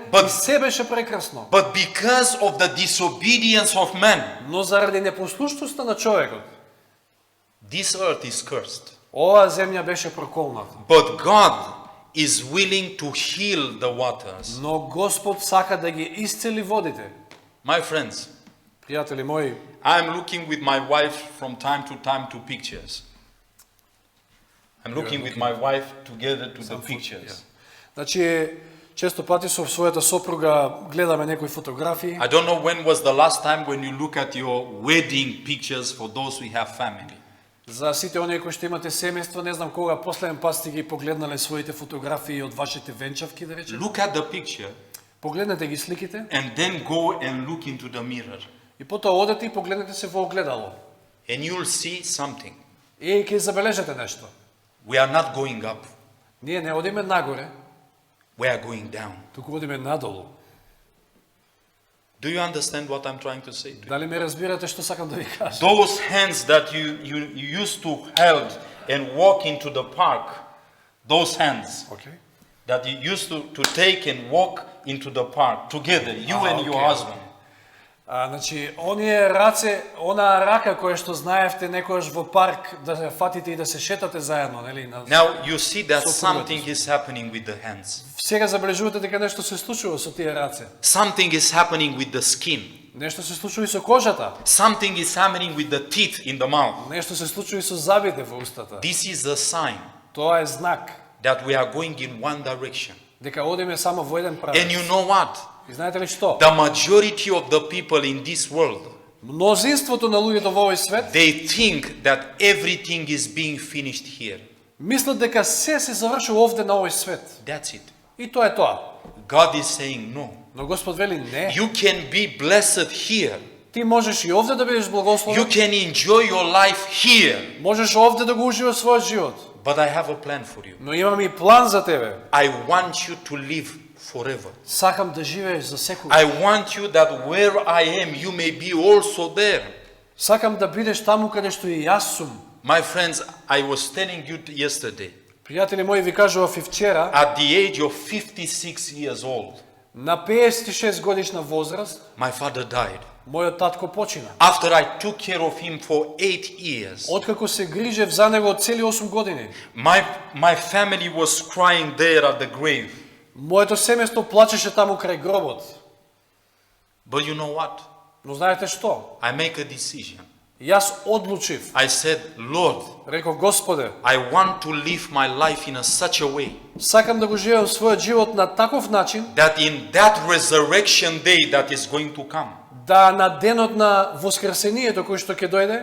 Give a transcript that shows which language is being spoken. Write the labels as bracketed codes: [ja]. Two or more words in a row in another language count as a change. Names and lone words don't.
[en] But- [mk] и се беше прекрасно. [en] But because of the disobedience of man, [mk] Но заради непослушноста на човекот, [en] this earth is cursed. [mk] оваа земја беше проколната. [en] But God is willing to heal the waters. [mk] Но Господ сака да ги исцели водите. [en] My friends, [mk] Пријатели мои, [en] I'm looking with my wife from time to pictures. I'm looking with my wife together to the pictures. [mk] значи често пати со својата сопруга гледаме некои фотографии. [en] I don't know when was the last time when you look at your wedding pictures for those who have family. [mk] За сите оние кои што имате семејство, не знам кога последен пат сте ги погледнале своите фотографии од вашите венчавки, да речеме. [en] Look at the picture [mk] Погледнете ги сликите [en] and then go and look into the mirror [mk] и потоа одете и погледнете се во огледало. [en] and you'll see something. [mk] И ќе забележите нешто. [en] We are not going up, [mk] Ние не одиме нагоре, [en] we are going down. [mk] туку одиме надолу. [en] Do you understand what I'm trying to say? [mk] Дали ме разбирате што сакам да ви кажам? [en] Those hands that you used to hold and walk into the park, those hands [mk] Океј. [en] that you used to take and walk into the park together, you and your okay. husband. [mk] Значи, оние раце, она рака која што знаевте некојаш во парк да се фатите и да се шетате заедно, нели? [en] Now you see that So something is happening with the hands. [mk] Сега забележувате дека нешто се случува со тие раце. [en] Something is happening with the skin. [mk] Нешто се случува и со кожата. [en] Something is happening with the teeth in the mouth. [mk] Нешто се случува и со забите во устата. [en] This is a sign [mk] Тоа е знак [en] that we are going in one direction. [mk] дека одиме само во еден правец. [en] And you know what? [mk] И знаете ли што? [en] The majority of the people in this world, [mk] Мнозинството на луѓето во овој свет [en] they think that everything is being finished here. [mk] мислат дека се завршува овде на овој свет. [en] That's it. [mk] И тоа е тоа. [en] God is saying no. [mk] Но Господ вели не. [en] You can be blessed here. [mk] Ти можеш и овде да бидеш [en] You [mk] благословен. [en] can enjoy your life here. [mk] Можеш овде да го уживаш својот живот. [en] But I have a plan for you. [mk] Но имам и план за тебе. [en] I want you to live forever. [mk] Сакам да живееш за секој. [en] I want you that where I am, you may be also there. [mk] Сакам да бидеш таму каде што и јас сум. [en] My friends, I was telling you yesterday, [mk] Пријатели мои, ви кажував и вчера, [en] at the age of 56 years old, [mk] на 56 годишна возраст, [en] my father died. [mk] мојот татко почина. [en] After I took care of him for 8 years, [mk] Откако се грижев за него од цели 8 години, [en] my family was crying there at the grave. [mk] моето семејство плачеше таму крај гробот. [en] But you know what? [mk] Но знаете што? [en] I make a decision. [mk] Јас одлучив, [en] I said, Lord, [mk] реков Господе, [en] I want to live my life in such a way [mk] сакам да го живеам својот живот на таков начин, [en] that in that resurrection day that is going to come, [mk] да на денот на воскресението кој што ќе дојде,